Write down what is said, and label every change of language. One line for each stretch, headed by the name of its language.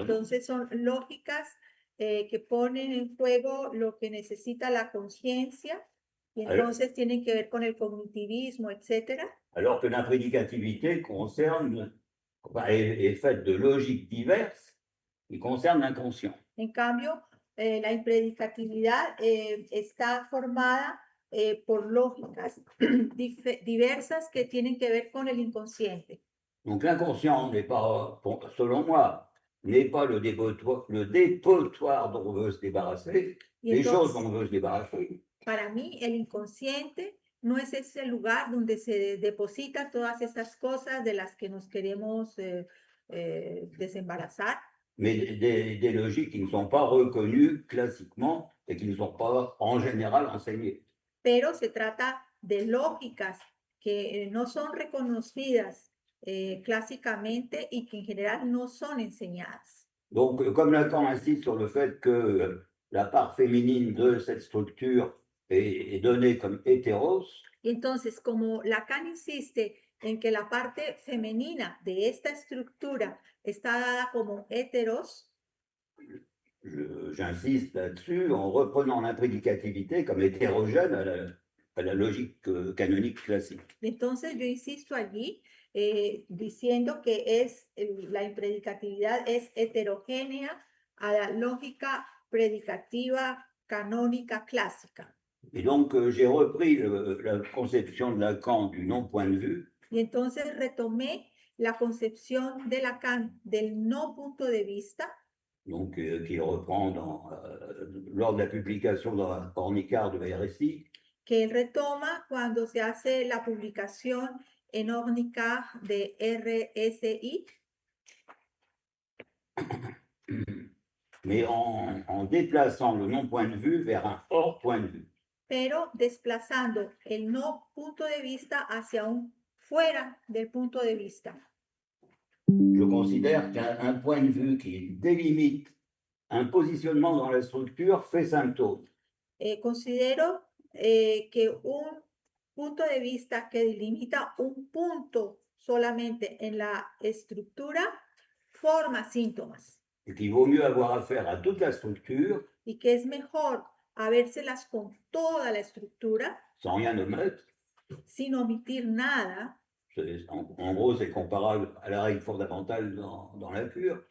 Spanish: entonces son lógicas que ponen en juego lo que necesita la conciencia y entonces tienen que ver con el cognitivismo, etcétera.
French: Alors que l'imprédicativité concerne, est faite de logiques diverses qui concernent l'inconscient.
Spanish: En cambio, la impredicatividad está formada por lógicas diversas que tienen que ver con el inconsciente.
French: Donc l'inconscient n'est pas, selon moi, n'est pas le dépotoir dont on veut se débarrasser,
Spanish: Y
French: les choses
Spanish: entonces,
French: dont on veut se débarrasser.
Spanish: para mí, el inconsciente no es ese lugar donde se depositan todas esas cosas de las que nos queremos desembarazar,
French: Mais des logiques qui ne sont pas reconnues classiquement et qui ne sont pas en général enseignées.
Spanish: pero se trata de lógicas que no son reconocidas clásicamente y que en general no son enseñadas.
French: Donc, comme Lacan insiste sur le fait que la part féminine de cette structure est donnée comme hétéros,
Spanish: Y entonces, como Lacan insiste en que la parte femenina de esta estructura está dada como heteros,
French: j'insiste là-dessus en reprenant l'imprédicativité comme hétérogène à la logique canonique classique.
Spanish: entonces yo insisto allí diciendo que la impredicatividad es heterogénea a la lógica predicativa canónica clásica.
French: Et donc, j'ai repris la conception de Lacan du non-point de vue,
Spanish: Y entonces retomé la concepción de Lacan del no punto de vista,
French: donc, qu'il reprend lors de la publication dans la Ornicard de la RSI,
Spanish: que él retoma cuando se hace la publicación en Ornica de RSI,
French: mais en déplaçant le non-point de vue vers un hors point de vue.
Spanish: pero desplazando el no punto de vista hacia un fuera del punto de vista.
French: Je considère qu'un point de vue qui délimite un positionnement dans la structure fait symptôme.
Spanish: Considero que un punto de vista que delimita un punto solamente en la estructura forma síntomas
French: Et qu'il vaut mieux avoir affaire à toute la structure
Spanish: y que es mejor habérselas con toda la estructura
French: sans rien omettre.
Spanish: sin omitir nada
French: En gros, c'est comparable à la règle fondamentale dans la cure.